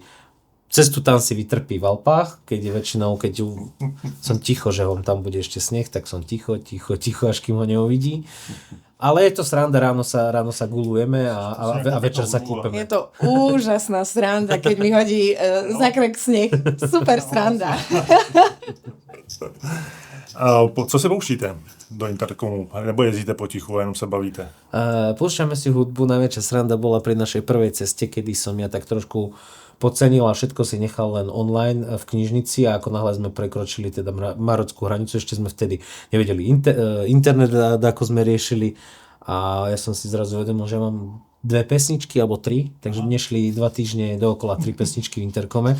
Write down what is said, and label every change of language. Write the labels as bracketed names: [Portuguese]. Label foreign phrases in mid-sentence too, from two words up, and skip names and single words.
[Slovak] Cestu tam si vytrpí v Alpách, keď je väčšinou, som ticho, že tam bude ešte sneh, tak som ticho, až kým ho neuvidí. Ale je to sranda, ráno sa gulujeme a večer sa kúpeme. Je to úžasná sranda, keď mi hodí za krk sneh. Super sranda. [Czech] Co se pouštíte do Intercomu? Nebo jezdíte potichu a jenom se bavíte? [Slovak] Púšťame si hudbu. Najväčšia sranda bola pri našej prvej ceste, kedy som ja tak trošku podcenil a všetko si nechal len online v knižnici, a ako náhle sme prekročili teda marockú hranicu, ešte sme vtedy nevedeli internet, ako sme riešili, a ja som si zrazu uvedomil, že mám 2 pesničky alebo 3, takže mne šli 2 týždne dookola 3 pesničky v Intercome.